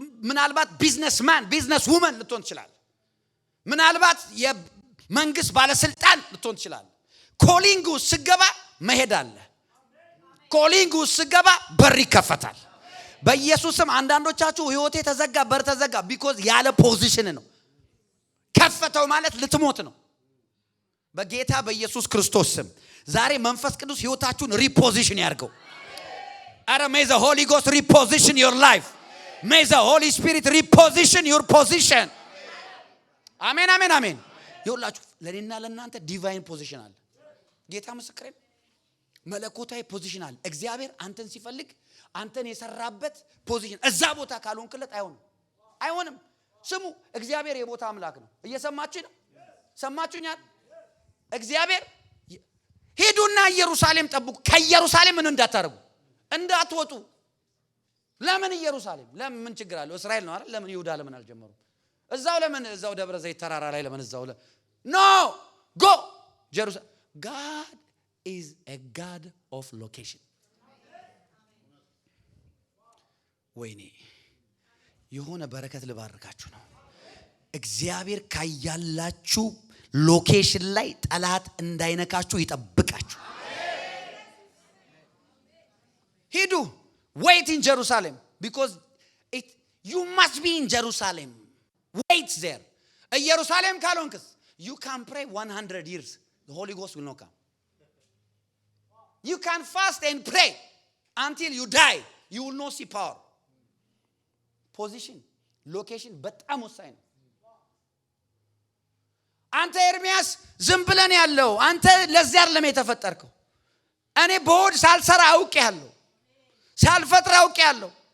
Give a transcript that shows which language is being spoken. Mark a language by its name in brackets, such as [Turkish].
[Amharic] ምናልባት ቢዝነስማን ቢዝነስ ውመን ልትሆን ትችላለህ። ምናልባት የመንግስት ባለስልጣን ልትሆን ትችላለህ። ኮሊንግ ውስጥ ስገባ መሄድ አለ። ኮሊንግ ውስጥ ስገባ በር ይከፈታል። በኢየሱስም አንዳንዶቻችሁ ህይወቴ ተዘጋ በር ተዘጋ ቢኮዝ ያለ ፖዚሽን ነው። ከፈተው ማለት ልትሞት ነው። በጌታ በኢየሱስ ክርስቶስ ስም ዛሬ መንፈስ ቅዱስ ህይወታችሁን ሪፖዚሽን ያርገው። አረ [English] may the Holy Ghost reposition your life. May the Holy Spirit reposition your position. [Amharic] አሜን አሜን አሜን። ይኸውላችሁ ለኔና ለእናንተ ዲቫይን ፖዚሽን አለ። ጌታ ምስክሬ መለኮታዊ ፖዚሽን አለ። እግዚአብሔር አንተን ሲፈልግ አንተን የሰራበት ፖዚሽን እዛ ቦታ ካልሆንክለት አይሆንም። ስሙ እግዚአብሔር የቦታ አምላክ ነው። እየሰማችሁ ነው? ሰማችሁኛል? እግዚአብሔር ሄዱና ኢየሩሳሌም ጠብቁ። ከኢየሩሳሌም ምን እንዳታረጉ እንዳትወጡ። ለምን ኢየሩሳሌም? ለምን ምን ችግር አለው? እስራኤል ነው አይደል? ለምን ይሁዳ ለምን አልጀመሩም? እዛው ለምን እዛው ደብረ ዘይት ተራራ ላይ ለምን እዛው [English] ኖ ጎ [Amharic] ጀሩሳሌም። [English] God is a God of location. [Amharic] ወይኔ የሆነ በረከት ልባርካችሁ ነው። እግዚአብሔር ካያላችሁ ሎኬሽን ላይ ጠላት እንዳይነካችሁ ይጠብቃችሁ። ሂዱ [English] wait in Jerusalem because you must be in Jerusalem. Wait there. [Amharic] ኢየሩሳሌም ካልሆንክስ [English] you can pray 100 years the Holy Ghost will not come. You can fast and pray until you die. You will not see power. [Amharic] Position, location በጣም ወሳኝ ነው። አንተ ኤርሚያስ ዝም ብለን ያለው አንተ ለዚህ አይደለም የተፈጠርከው። እኔ በሆድ ሳልሰራ አውቄያለሁ፣ ሳልፈጥር አውቄያለሁ።